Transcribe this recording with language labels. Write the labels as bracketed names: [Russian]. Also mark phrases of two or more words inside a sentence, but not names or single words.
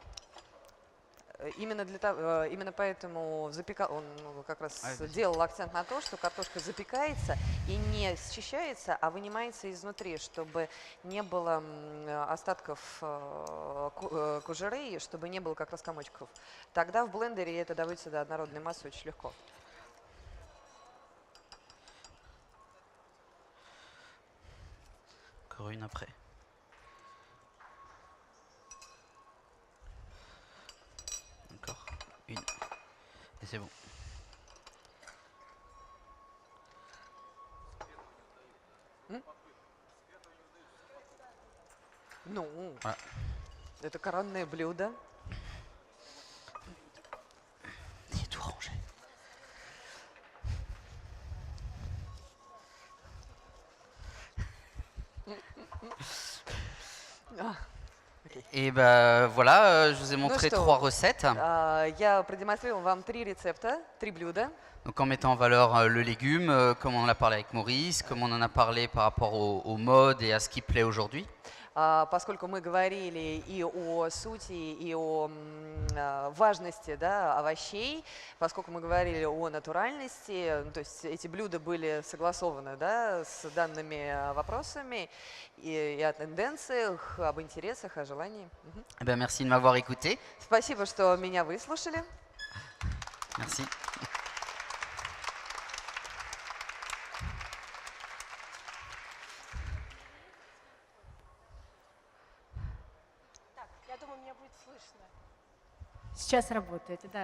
[Russian] Именно поэтому он как раз делал акцент на то, что картошка запекается и не счищается, а вынимается изнутри, чтобы не было остатков кожуры, чтобы не было как раз комочков. Тогда в блендере это добавится до однородной массы очень легко. [French] Encore une après. Encore une. Et c'est bon. [Russian] Ну, [French] Voilà. [Russian] это коронное блюдо. [French] C'est tout rangé. Et ben voilà, je vous ai montré [Russian] что? [French] 3 recettes. [Russian] Я продемонстрировала вам 3 рецепта, 3 блюда. [French] Donc en mettant en valeur le légume, comme on en a parlé avec Maurice, comme on en a parlé par rapport au mode et à ce qui plaît aujourd'hui. [Russian] Поскольку мы говорили и о сути, и о важности, да, овощей, поскольку мы говорили о натуральности, то есть эти блюда были согласованы, да, с данными вопросами и о тенденциях, об интересах, о желании. [French] Eh ben, merci de m'avoir écouté. [Russian] Спасибо, что меня выслушали. [French] Merci. [Russian] Я думаю, меня будет слышно. Сейчас работает, да.